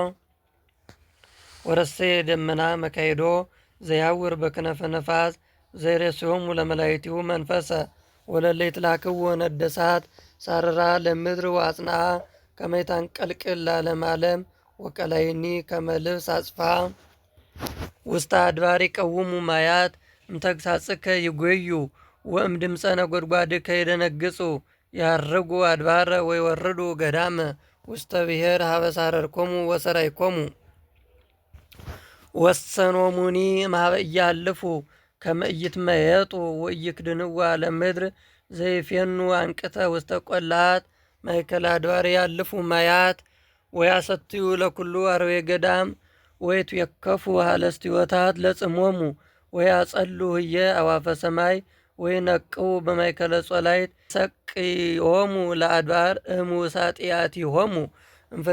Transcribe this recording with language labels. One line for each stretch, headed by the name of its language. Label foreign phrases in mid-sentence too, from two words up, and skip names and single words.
Geez: ወረሰየ ደመና መካይዶ ዘያውር በክነፈ ነፋስ ዘይሬስዮሙ ለመላእክቲሁ መንፈሰ ወለለ ይትላክዎ ነደ እሳት ሳረራ ለምድር ወአጽንዓ ከመ ይታንቀልቅል ለዓለመ ዓለም ወቀላይኒ ከመ ልብስ አጽፋ ውስተ አድባር ይቀውሙ ማያት እምተግሣጽከ ይጐዩ ወእም ድምፀ ነጐድጓድከ ይደነግጹ ያርጉ አድባረ ወይወርዱ ገዳመ ውስተ ብሔር ሀበ ሳረርኮሙ ወሰራይኮሙ ወሰኖሙኒ እምኀበ ኢያሃልፉ ከመ ኢይትመየጡ ወኢይክድንዋ ለምድር ዘይፌኑ አንቅተ ውስተ ቈላአት ማእከለ አድባር ያልፉ ማያት ወያሰትዩ ለኩሉ አርዌ ገዳም ወይትዌከፉ ሀለስቲወታት ለጽሞሙ ወያጸሉ ህየ አዋፈ ሰማይ ወይነቅው በማእከለ ጾላይት ሰቅዮሙ ለአድባር እሙሳጢአቲሆሙ እምፍሬ